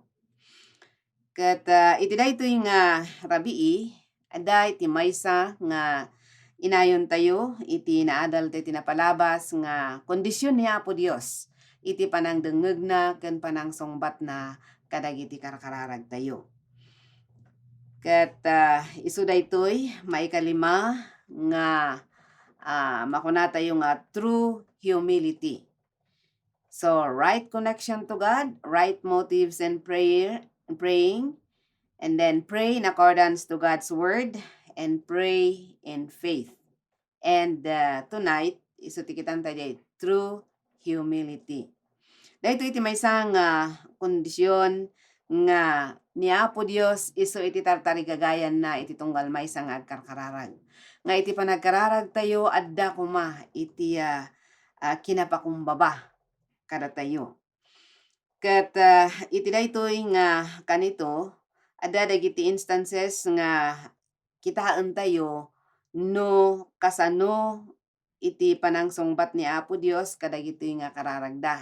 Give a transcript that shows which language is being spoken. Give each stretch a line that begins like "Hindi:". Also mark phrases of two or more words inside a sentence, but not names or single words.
Iloko: Ket iti daytoy nga rabii ada iti maysa nga inayon tayo iti naadal iti napalabas nga kondisyon ni Apo Dios iti panangdengeg na ken panangsungbat na kadagiti karkararag tayo. Ket isu daytoy maikalima nga makuna tayo nga
English: true humility. So right connection to God, right motives and praying, and then pray in accordance to God's word and pray in faith. And tonight
Iloko: isu ti kitan tayo
English: true humility.
Iloko: Dahito iti maysa nga kondisyon nga ni Apo Dios isu iti tartarigagayan na iti tunggal maysa nga agkarkararag. Nga iti panagkararag tayo adda kuma iti kinapakumbaba kada tayo. Ket iti daytoy nga kanito adda dagiti instances nga kitaan tayo no kasano iti panangsungbat ni Apo Dios kadagiti nga kararagda.